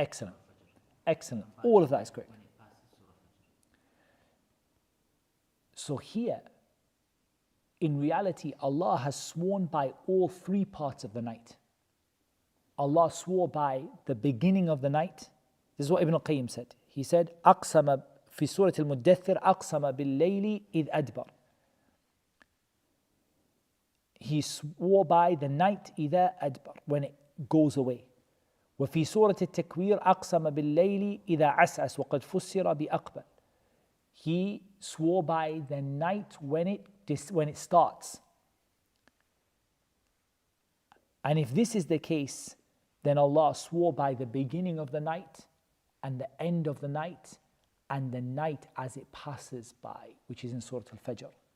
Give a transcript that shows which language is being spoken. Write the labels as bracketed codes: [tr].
[en] Excellent. Excellent. All of that is correct. When it passes Surah Fajr. So here, in reality, Allah has sworn by all three parts of the night. Allah swore by the beginning of the night. This is what Ibn al-Qayyim said. He said, [ar] أقسم في سورة المدثر أقسم بالليل إذ أدبر. [en] He swore by the night [ar] إذا أدبر, [en] when it goes away. [ar] وفي سورة التكوير أقسم بالليل إذا عسعس وقد فسر بأقبل. [en] He swore by the night when it starts. And if this is the case, then Allah swore by the beginning of the night and the end of the night and the night as it passes by, which is in Surah al Fajr.